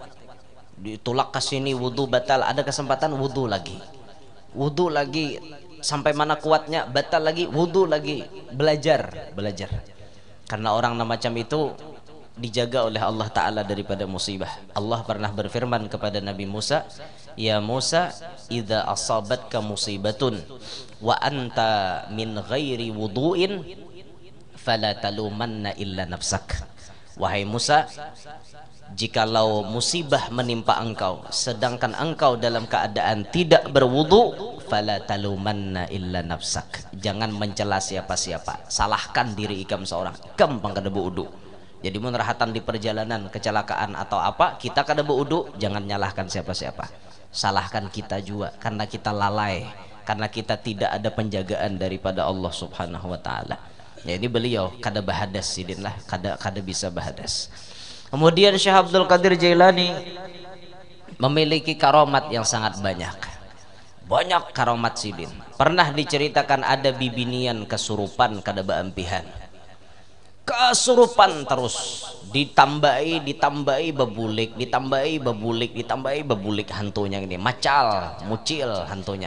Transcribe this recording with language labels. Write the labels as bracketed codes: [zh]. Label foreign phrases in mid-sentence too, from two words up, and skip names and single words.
[id] Ditulak ke sini wudu batal, ada kesempatan wudu lagi sampai mana kuatnya batal lagi, wudu lagi, belajar. Karena orang macam itu dijaga oleh Allah Ta'ala daripada musibah. Allah pernah berfirman kepada Nabi Musa, [ar] يا موسى إذا أصابتك مصيبة وأنت من غير وضوء فلا تلومن إلا نفسك. [id] Wahai Musa, jikalau musibah menimpa engkau sedangkan engkau dalam keadaan tidak berwudu, [ar] فلا تلومن إلا نفسك, [id] jangan mencela siapa-siapa, [bjn] salahkan diri ikam seorang, ikam pangkada wudu. [id] Jadi menrahatan di perjalanan kecelakaan atau apa, kita kada wudu, jangan nyalahkan siapa-siapa, salahkan kita juga karena kita lalai, karena kita tidak ada penjagaan daripada Allah [ar] سبحانه وتعالى. [bjn] Ya ini beliau kada bahadas sidin lah, kada bisa bahadas. [id] Kemudian Syekh Abdul Qadir Jailani memiliki karomat yang sangat banyak karomat sidin. [bjn] Pernah diceritakan ada bibinian kesurupan kada baampihan, kesurupan terus, ditambahi bebulik hantunya ini, mucil hantunya.